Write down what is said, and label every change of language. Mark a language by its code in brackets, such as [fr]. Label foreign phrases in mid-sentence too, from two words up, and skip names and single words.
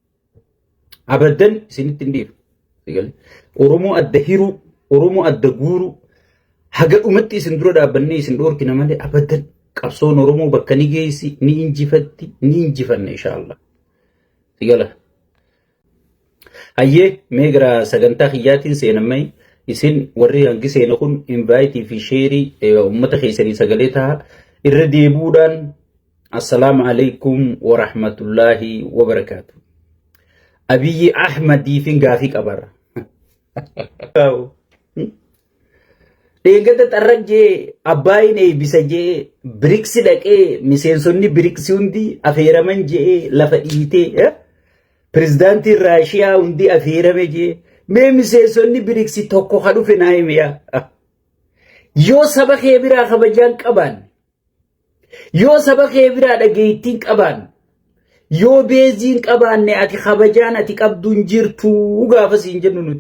[om] Zigale Oromoo adda hiruu Oromoo adda guuruu haga dhumatti isin dura dhaabbannee isin dhoorkina malee abadan qabsoon Oromoo bakka ni geessi ni injifanne inshallah. Sigala. Hayyee meegra sagantaa kiyyaatiin seenamay isin warri hangi seena kun invite fi share uummata keessanii sagalee ta'a irra deebuudhaan [ar] السلام عليكم ورحمة الله وبركاته. [om] Abiyyi Ahmadii fi gaafii qabarra. Deeggarta xarrajee abbaayeen eebbisa jee BRICS dhaqee miseensonni BRICS hundi afeeraman jee lafa dhiitee pirezidaantiin Raashiyaa hundi afeerame jee mee miseensonni BRICS tokko ha dhufe naa himiyaa yoo saba kee biraa kabajaan qabaan yoo saba kee biraa dhageettiin qabaan yoo beeziin qabaanne ati kabajaan ati qabduun jirtuu gaafas hin jennu nuti.